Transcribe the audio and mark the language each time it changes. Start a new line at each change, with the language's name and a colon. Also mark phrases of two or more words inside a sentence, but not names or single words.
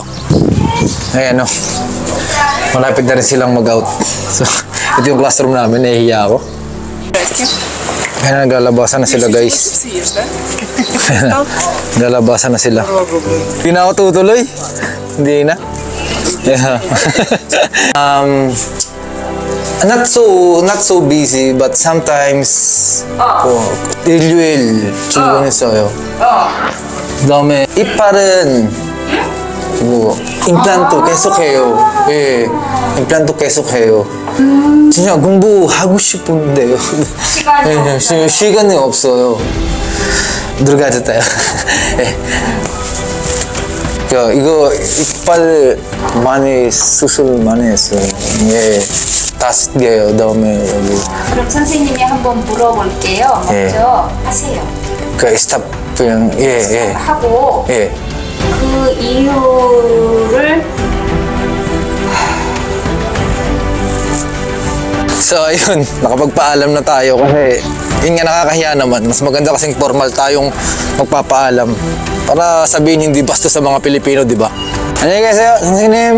Filipino: Ayan o. Malapit na rin silang mag-out. So ito yung classroom namin, nahihiya ako. Ayan, naglalabasan na sila guys. Naglalabasan na sila. Hindi na ako tutuloy. Hindi na.
English: Yeah. Not so busy, but sometimes
Korean: 일요일 출근했어요. 그다음에 이빨은 뭐 임플란트 계속해요. 예, 임플란트 계속해요. 진짜 공부하고 싶은데요. 시간이 없어요. 들어가졌다요. 이거 이빨 많이 수술 많이 했어요. 예, 5개요. 다음에 여기. 그럼 선생님이 한번 물어볼게요. 먼저 하세요. 그 스탑 그냥 예. 하고 예. 그 이유를
Filipino: So ayun, nakapagpaalam na tayo kasi yun nga nakakahiya naman. Mas maganda kasing formal tayong magpapaalam para sabihin hindi basto sa mga Pilipino, di ba? Ano yung guys, name?